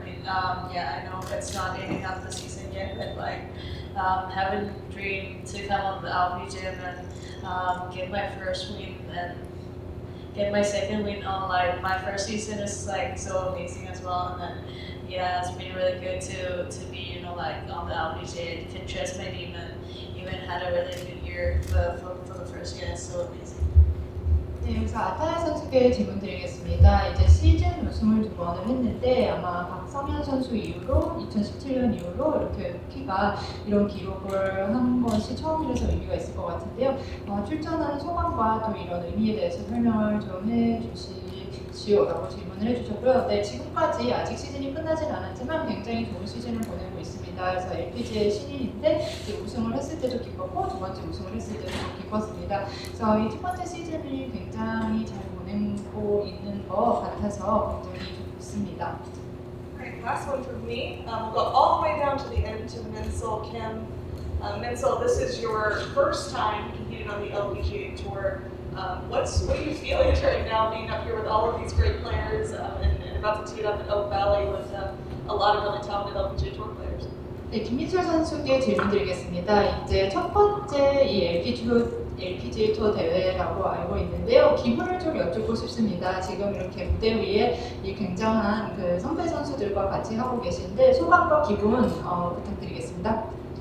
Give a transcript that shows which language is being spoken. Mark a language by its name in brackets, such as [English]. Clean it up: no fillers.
[English] I mean, I know it's not ending up the season yet, but having a dream to come on the LPGA and get my first win and get my second win on like my first season is like so amazing as well. And then yeah, it's been really good to be like on the LPGA Pinterest maybe even had a really good year for the first year. It's so amazing. [Korean] 네, 그래서 아타야 선수께 질문 드리겠습니다. 이제 시즌 우승을 2번을 했는데 아마 박성현 선수 이후로 2017년 이후로 이렇게 AQUI가 이런 기록을 한 것이 처음이라서 의미가 있을 것 같은데요. 출전하는 소감과 또 이런 의미에 대해서 설명을 좀 해주시지요라고 질문을 해주셨고요. 네, 지금까지 아직 시즌이 끝나진 않았지만 굉장히 좋은 시즌을 보내고 있습니다. 그래서 LPGA 신인인데 이제 우승을 했을 때도 기뻤고 두 번째 우승을 했을 때도 좀 기뻤습니다. 그래서 이 첫 번째 시즌을 굉장히 잘 보내고 있는 것 같아서 굉장히 좋습니다. [English] Alright, last one from me. We'll go all the way down to the end to Minsil Kim. Minsil, this is your first time competing on the LPGA Tour. What are you feeling right now being up here with all of these great players and about to tee it up at Oak Valley with a lot of really talented LPGA Tour players? [Korean] 네, 김민철 선수께 질문 드리겠습니다. 이제 첫 번째 이 LPGA 투어 대회라고 알고 있는데요. 기분을 좀 여쭙고 싶습니다. 지금 이렇게 무대 위에 이 굉장한 그 선배 선수들과 같이 하고 계신데 소감과 기분 부탁드리겠습니다.